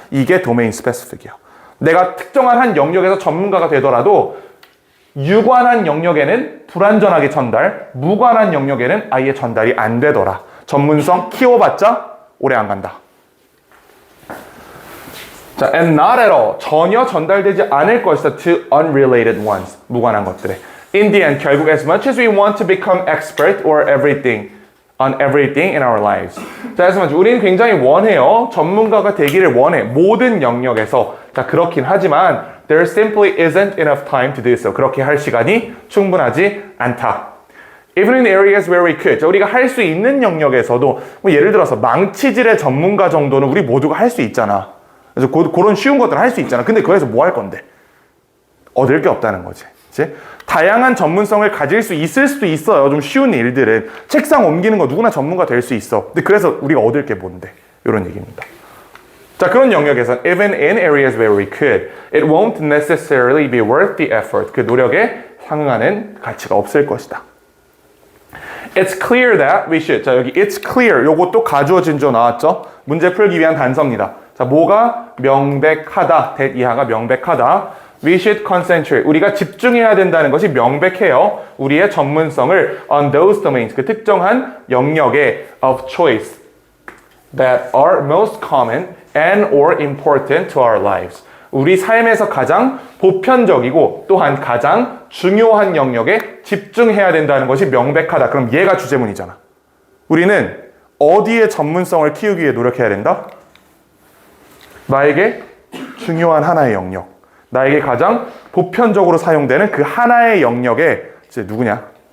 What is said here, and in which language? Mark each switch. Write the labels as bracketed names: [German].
[Korean] 이게 도메인 스페시픽이에요. 내가 특정한 한 영역에서 전문가가 되더라도 유관한 영역에는 불완전하게 전달, 무관한 영역에는 아예 전달이 안 되더라. 전문성 키워봤자 오래 안 간다. [English] 자, and not at all. [Korean] 전혀 전달되지 않을 것이다. [English] To unrelated ones. [Korean] 무관한 것들에. [English] In the end, [Korean] 결국 [English] as much as we want to become expert or everything, on everything in our lives. [Korean] 자, [English] as much. [Korean] 우리는 굉장히 원해요. 전문가가 되기를 원해. 모든 영역에서. [English] 자, [Korean] 그렇긴 하지만 [English] there simply isn't enough time to do so. [Korean] 그렇게 할 시간이 충분하지 않다. [English] Even in areas where we could. [Korean] 자, 우리가 할 수 있는 영역에서도 뭐 예를 들어서 망치질의 전문가 정도는 우리 모두가 할 수 있잖아. 그래서 그런 쉬운 것들을 할 수 있잖아. 근데 거기서 뭐 할 건데? 얻을 게 없다는 거지. 그치? 다양한 전문성을 가질 수 있을 수도 있어요. 좀 쉬운 일들은. 책상 옮기는 거 누구나 전문가 될 수 있어. 근데 그래서 우리가 얻을 게 뭔데? 이런 얘기입니다. [English] 자, [Korean] 그런 영역에서 [English] even in areas where we could, it won't necessarily be worth the effort. [Korean] 그 노력에 상응하는 가치가 없을 것이다. [English] It's clear that we should. [Korean] 자, 여기 [English] it's clear. [Korean] 요것도 가주어진 조 나왔죠? 문제 풀기 위한 단서입니다. 자, 뭐가 명백하다. that 이하가 명백하다. [English] We should concentrate. [Korean] 우리가 집중해야 된다는 것이 명백해요. 우리의 전문성을 [English] on those domains. [Korean] 그 특정한 영역에 [English] of choice that are most common and or important to our lives. [Korean] 우리 삶에서 가장 보편적이고 또한 가장 중요한 영역에 집중해야 된다는 것이 명백하다. 그럼 얘가 주제문이잖아. 우리는 어디에 전문성을 키우기 위해 노력해야 된다? 나에게 중요한 하나의 영역. 나에게 가장 보편적으로 사용되는 그 하나의 영역에 이제 누구냐?